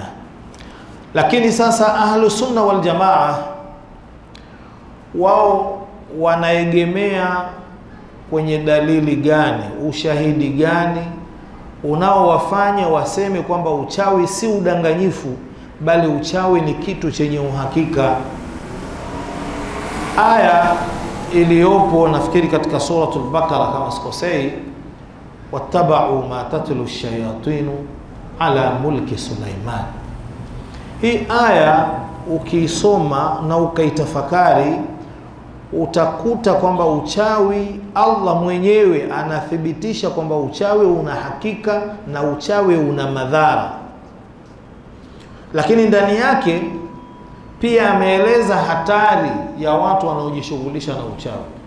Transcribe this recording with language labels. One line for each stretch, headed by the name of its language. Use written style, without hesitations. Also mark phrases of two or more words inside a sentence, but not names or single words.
Swahili: Lakini sasa
Arabic: أهل السنة والجماعة
Swahili: wao wanaegemea kwenye dalili gani, ushahidi gani unaowafanya waseme kwamba uchawi si udanganyifu bali uchawi ni kitu chenye uhakika? Aya iliyopo nafikiri katika suratul Baqara kama sikosei,
Arabic: واتبعوا ما تتلو الشياطين على ملك سليمان.
Swahili: Hii aya ukiisoma na ukaitafakari utakuta kwamba uchawi, Allah mwenyewe anathibitisha kwamba uchawi una hakika na uchawi una madhara, lakini ndani yake pia ameeleza hatari ya watu wanaojishughulisha na uchawi.